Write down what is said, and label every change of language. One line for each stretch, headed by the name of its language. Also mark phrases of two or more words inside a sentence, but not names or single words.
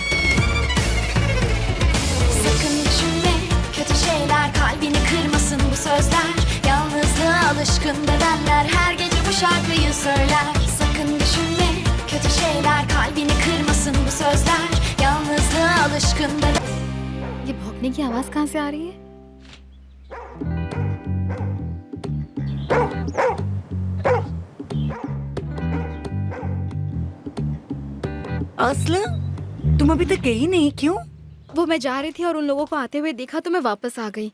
Turkish: Sakın düşünme kötü şeyler, kalbini kırmasın bu söz. söyler. Sakın düşünme kötü şeyler, kalbini kırmasın bu sözler. Yalnızlığa alışkın beden.
Hindi: ये भौंकने की आवाज कहाँ से आ रही है? आसला, तुम अभी तक गई नहीं, क्यों? वो मैं जा रही थी और उन लोगों को आते हुए देखा तो मैं वापस आ गई।